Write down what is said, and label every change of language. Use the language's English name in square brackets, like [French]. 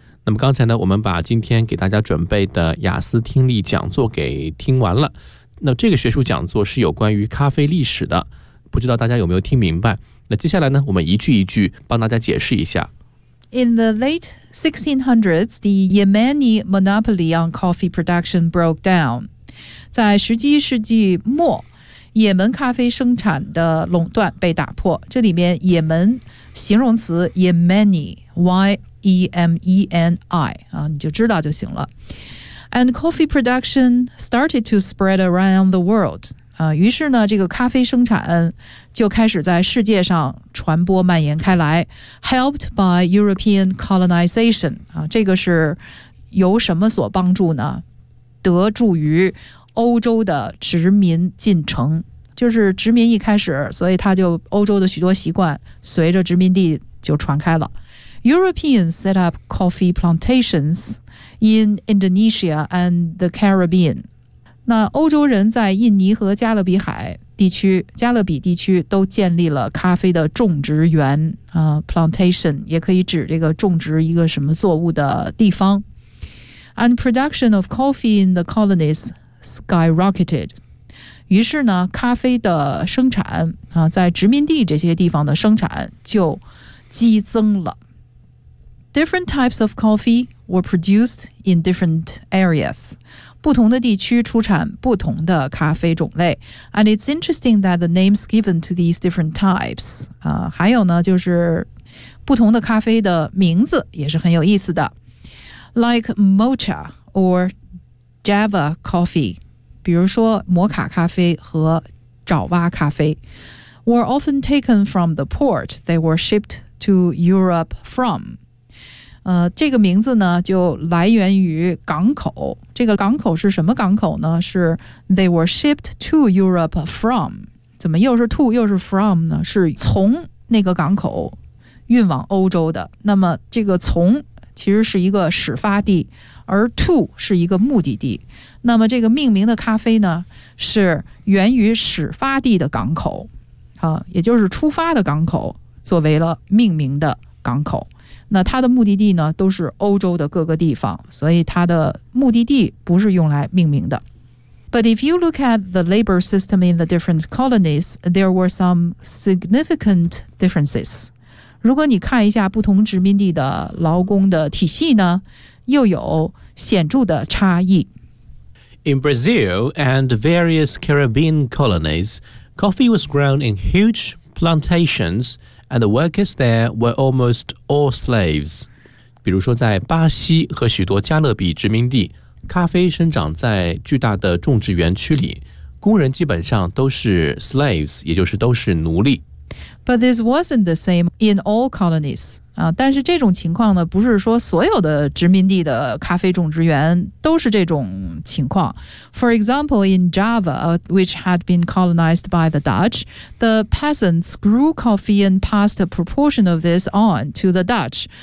[Chinese] 那么刚才呢，我们把今天给大家准备的雅思听力讲座给听完了。那这个学术讲座是有关于咖啡历史的，不知道大家有没有听明白？那接下来呢，我们一句一句帮大家解释一下。 [English] In the late 1600s, the Yemeni monopoly on coffee production broke down. [Chinese] 在19世纪末，也门咖啡生产的垄断被打破。这里面也门形容词 Yemeni, Y. E-M-E-N-I、啊、你就知道就行了。 [English] And coffee production started to spread around the world、 [Chinese] 啊、于是呢这个咖啡生产就开始在世界上传播蔓延开来。 [English] Helped by European colonization、 [Chinese] 啊、这个是由什么所帮助呢？得助于欧洲的殖民进程，就是殖民一开始，所以他就欧洲的许多习惯随着殖民地就传开了。 [English] Europeans set up coffee plantations in Indonesia and the Caribbean. [Chinese] 那欧洲人在印尼和加勒比海地区，加勒比地区都建立了咖啡的种植园啊 ，plantation 也可以指这个种植一个什么作物的地方。 [English] And production of coffee in the colonies skyrocketed. [Chinese] 于是呢，咖啡的生产啊，在殖民地这些地方的生产就激增了。 [English] Different types of coffee were produced in different areas. [Chinese] 不同的地区出产不同的咖啡种类。 [English] And it's interesting that the names given to these different types. [Chinese] 还有呢，就是不同的咖啡的名字也是很有意思的。 [English] Like mocha or Java coffee, [Chinese] 比如说摩卡咖啡和爪哇咖啡 [English] were often taken from the port they were shipped to Europe from. [Chinese] 这个名字呢就来源于港口。这个港口是什么港口呢？ [English] 是 they were shipped to Europe from. [Chinese] 怎么又是 to 又是 from 呢？是从那个港口运往欧洲的。那么这个从其实是一个始发地，而 to 是一个目的地。那么这个命名的咖啡呢，是源于始发地的港口，啊，也就是出发的港口，作为了命名的港口。那它的目的地呢，都是欧洲的各个地方，所以它的目的地不是用来命名的。 [English] But if you look at the labor system in the different colonies, there were some significant differences. [Chinese] 如果你看一下不同殖民地的劳工的体系呢，又有显著的差异。 [English] In Brazil and various Caribbean colonies, coffee was grown in huge plantations, and the workers there were almost all slaves. [Chinese] 比如说在巴西和许多加勒比殖民地，咖啡生长在巨大的种植园区里，工人基本上都是 slaves, 也就是都是奴隶。 [English] But this wasn't the same in all colonies. [Chinese] 但是这种情况呢，不是说所有的殖民地的咖啡种植园都是这种情况。 [English] For example, in Java, which had been colonized by the Dutch, the peasants grew coffee and passed a proportion of this on to the Dutch.